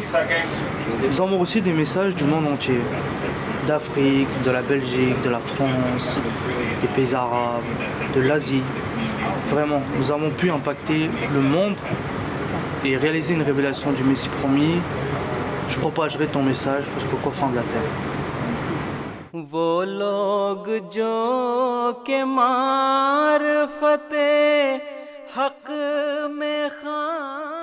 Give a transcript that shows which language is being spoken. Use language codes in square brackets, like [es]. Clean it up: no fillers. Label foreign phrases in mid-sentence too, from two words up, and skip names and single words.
[fr] Nous avons aussi des messages du monde entier, d'Afrique, de la Belgique, de la France, des pays arabes, de l'Asie. Vraiment, nous avons pu impacter le monde et réaliser une révélation du Messie promis. Je propagerai ton message jusqu'aux confins de la terre. [ur] وہ لوگ جو کے معرفت حق میں خاں